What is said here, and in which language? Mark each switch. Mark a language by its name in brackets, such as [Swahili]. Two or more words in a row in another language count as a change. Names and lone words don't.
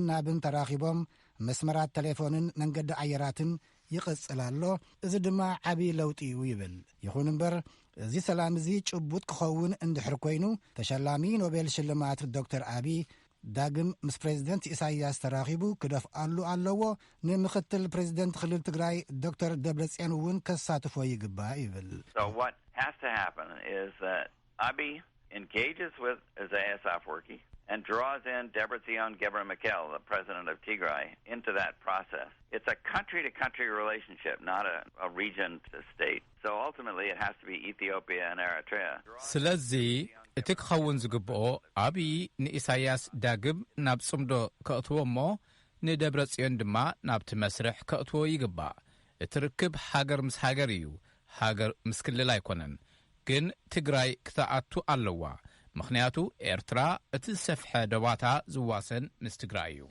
[Tigrinya] ናብን ተራኺቦም መስመራት ቴሌፎንን መንገዲ ኣየራትን ይቕጽል ኣሎ እዚ ድማ ዓብዪ ለውጢ እዩ ይብል ይኹን እምበር እዚ ሰላም እዚ ጭቡጥ ክኸውን እንድሕር ኮይኑ ተሸላሚ ኖቤል ሽልማት ዶክተር አብይ ዳግም ምስ ፕሬዚደንት ኢሳያስ ተራኺቡ ክደፍኣሉ ኣለዎ ንምክትል ፕሬዚደንት ክልል ትግራይ ዶክተር ደብረጽዮን እውን ከሳትፎ ይግባእ ይብል [English] So what has to happen is that Abiy engages with Isaias Afwerki and draws in Debretsion Gebremichael, the president of Tigray, into that process. It's a country-to-country relationship, not a region-to-state. So ultimately it has to be Ethiopia and Eritrea. [Tigrinya] ስለዚ እቲ ክኸውን ዝግብኦ አብይ ንኢሳያስ ዳግም ናብ ጽምዶ ከእትዎ እሞ ንደብረጽዮን ድማ ናብቲ መስርሕ ከእትዎ ይግባእ እቲ ርክብ ሃገር ምስ ሃገር እዩ ሃገር ምስ ክልል ኣይኮነን ግን ትግራይ ክትኣቱ ኣለዋ ምኽንያቱ ኤርትራ እቲ ዝሰፍሐ ደባታ ዝዋሰን ምስ ትግራይ እዩ